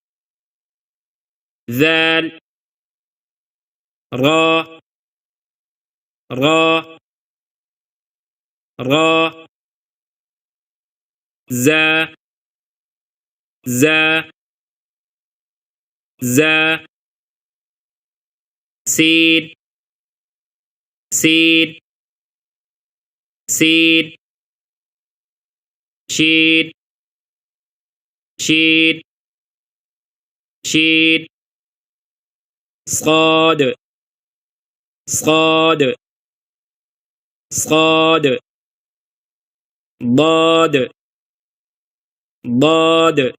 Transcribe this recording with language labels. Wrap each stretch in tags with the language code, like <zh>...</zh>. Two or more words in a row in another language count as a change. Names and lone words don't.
<ar>ذال، را را را، زا زا زا، سين سين سين، شين شين شين، صاد صاد صاد، ضاد ضاد</ar>